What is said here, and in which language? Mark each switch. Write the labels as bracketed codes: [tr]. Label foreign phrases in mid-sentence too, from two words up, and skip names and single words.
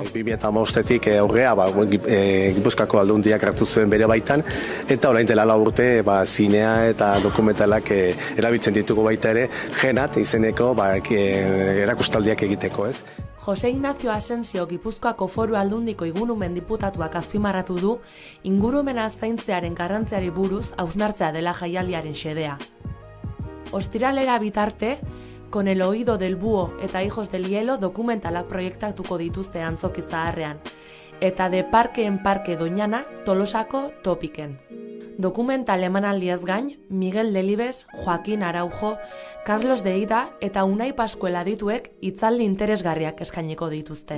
[eu] 2015-etik aurrea Gipuzkoako Aldundiak hartu zuen bere baitan, eta orain dela 4 urte zinea eta dokumentalak erabiltzen ditugu baita ere, Genat izeneko erakustaldiak egiteko, ez? Jose Ignacio Asensio Gipuzkoako Foru Aldundiko Ingurumen diputatuak azpimarratu du ingurumena zaintzearen garrantziari buruz hausnartzea dela jaialdiaren xedea. Ostiralera bitarte, Con el oído del búho eta Hijos del hielo dokumentalak proiektatuko dituzte antzoki zaharrean, eta De Parke en Parke Doñana Tolosako topiken. Dokumental emanaldiaz gain, Miguel Delibes, Joaquin Araujo, Carlos de Ida eta Unai Pascuela dituek hitzaldi interesgarriak eskainiko dituzte.